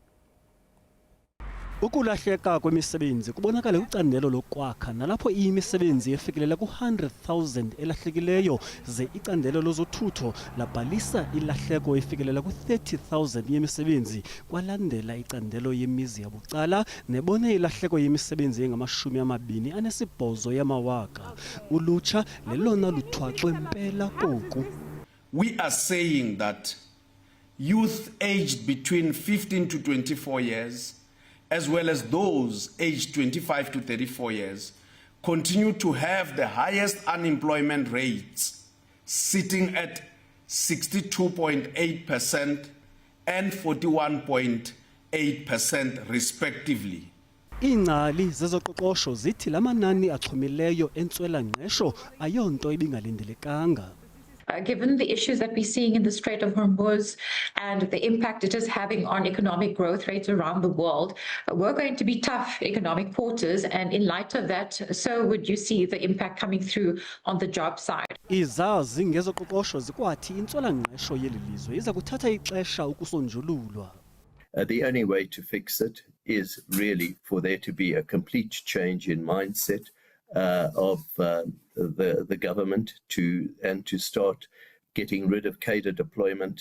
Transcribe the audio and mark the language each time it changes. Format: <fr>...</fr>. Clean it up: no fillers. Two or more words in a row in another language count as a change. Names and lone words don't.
<xh>Ukulahleka kwemisebenzi kubonakala kwicandelo lokwakha nalapho imisebenzi efikelela ku-100,000 elahlekileyo ze icandelo lozothutho labhalisa ilahleko efikelela ku-30,000 yemisebenzi kwalandela icandelo yemizi yabucala nebone ilahleko yemisebenzi engama-28 yamawaka. Ulutsha lelona luthwaxwe mpela koku.</xh> <en>We are saying that youth aged between 15 to 24 years as well as those aged 25 to 34 years, continue to have the highest unemployment rates, sitting at 62.8% and 41.8% respectively.</en> <xh>Iingcali zezoqoqosho zithi lamanani axhomileyo entswela-ngqesho ayonto ibingalindelekanga.</xh> <en>Given the issues that we're seeing in the Strait of Hormuz and the impact it is having on economic growth rates around the world, we're going to be tough economic quarters, and in light of that, so would you see the impact coming through on the job side?</en> <xh>Izazi ngezoqoqosho zikwathi intswela-ngqesho yeli lizwe iza kuthatha ixesha ukusonjululwa.</xh> <en>The only way to fix it is really for there to be a complete change in mindset of the government to start getting rid of cadre deployment.</en>